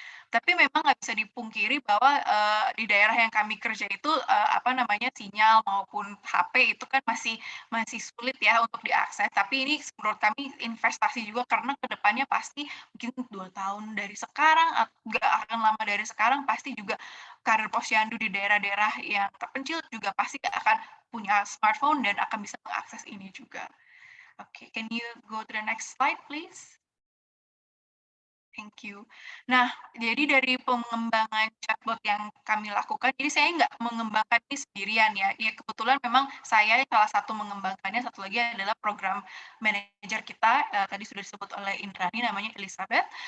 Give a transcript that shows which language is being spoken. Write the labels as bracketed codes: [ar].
[id] Tapi memang nggak bisa dipungkiri bahwa di daerah yang kami kerja itu sinyal maupun HP itu kan masih sulit ya untuk diakses. Tapi ini menurut kami investasi juga karena kedepannya pasti mungkin 2 tahun dari sekarang, nggak akan lama dari sekarang pasti juga karir posyandu di daerah-daerah yang terpencil juga pasti akan punya smartphone dan akan bisa mengakses ini juga. [en] Oke, can you go to the next slide, please? Thank you. [id] Nah, jadi dari pengembangan chatbot yang kami lakukan, jadi saya nggak mengembangkan ini sendirian ya. Ya kebetulan memang saya salah satu mengembangkannya, satu lagi adalah program manajer kita, tadi sudah disebut oleh Indrani, namanya Elizabeth.